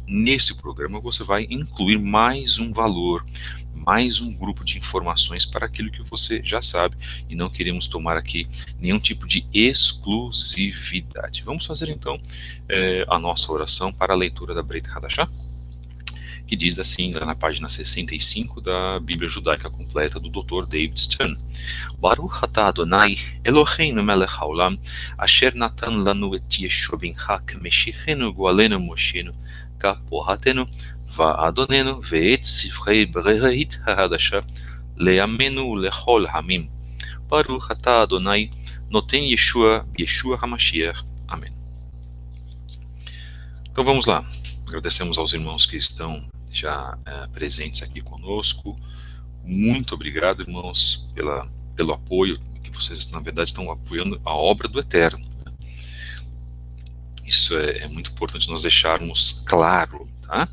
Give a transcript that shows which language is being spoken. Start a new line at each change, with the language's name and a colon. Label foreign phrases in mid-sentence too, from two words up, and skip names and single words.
Portuguese: Nesse programa você vai incluir mais um valor, mais um grupo de informações para aquilo que você já sabe, e não queremos tomar aqui nenhum tipo de exclusividade. Vamos fazer então a nossa oração para a leitura da Brit Hadashah. que diz assim, lá na página 65 da Bíblia Judaica Completa do Dr. David Stern.
Hebrew: ברוך אתה אדוני, אלוהינו מלך העולם, אשר נתן לנו את ישוע בנך כמשיחנו גואלנו מושיענו, כפרתנו, ואדוננו, ואת ספרי ברית החדשה, לעמנו לכל העמים. ברוך אתה אדוני, נותן ישוע המשיח.
Portuguese: Amém. Então vamos lá. Agradecemos aos irmãos que estão já presentes aqui conosco. Muito obrigado, irmãos, pelo apoio, que vocês, na verdade, estão apoiando a obra do Eterno. Isso é muito importante nós deixarmos claro, tá?